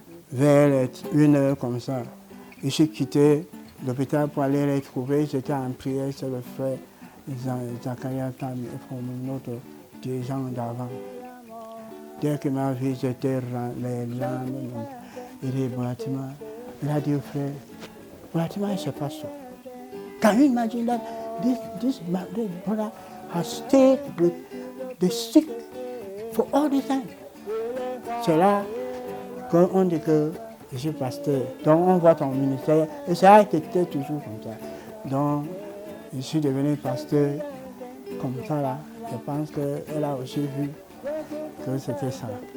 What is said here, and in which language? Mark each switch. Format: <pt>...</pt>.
<fr>Vers 1h comme ça. Je suis quitté l'hôpital pour aller les trouver. J'étais en prière, c'est le frère Zakaria Tam et notre dirigeant d'avant. Dès qu'il m'a vu, j'étais les larmes. Il dit, Bonatima, il a dit au frère, Bonatima, il se passe ça.</fr> <en>Can you imagine that this brother has stayed with the sick for all this time?</en> <fr>C'est là qu'on dit que je suis pasteur. Donc on voit ton ministère et ça a été toujours comme ça. Donc je suis devenu pasteur comme ça là. Je pense qu'elle a aussi vu que c'était ça.</fr>